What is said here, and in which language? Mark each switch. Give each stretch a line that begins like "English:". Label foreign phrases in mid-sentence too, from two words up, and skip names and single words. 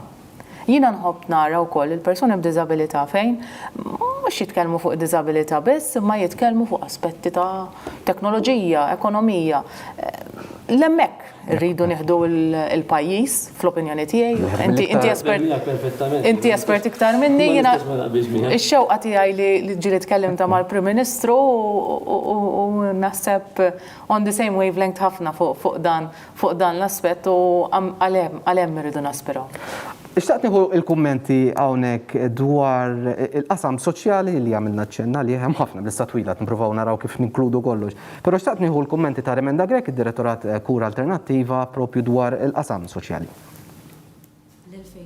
Maltese: Jiena nħobb nara wkoll il-persuni b'diżabilità fejn mhux jitkellmu fuq diżabilità biss, imma jitkellmu fuq aspetti ta' teknoloġija, ekonomija. L-hemmhekk irridu nieħdu il-pajjiż fl-opinjoni tiegħi. Inti espert iktar minni, jiena ix-xewqa tiegħi li ġieli tkellimta mal-Prim Ministru u naħseb
English: on the same wavelength
Maltese: ħafna fuq dan l-aspett u għalhemm irridu naspiraw. Ixtaqt nieħu il-kummenti hawnhekk dwar il-qasam soċjali li għamilna ċenna li hemm ħafna b'lista twila nippruvaw naraw kif ninkludu kollox. Però xtaqt nieħu l-kummenti ta' Remenda Grek, id-Direttorat Kura Alternattiva propju dwar il-qasam soċjali.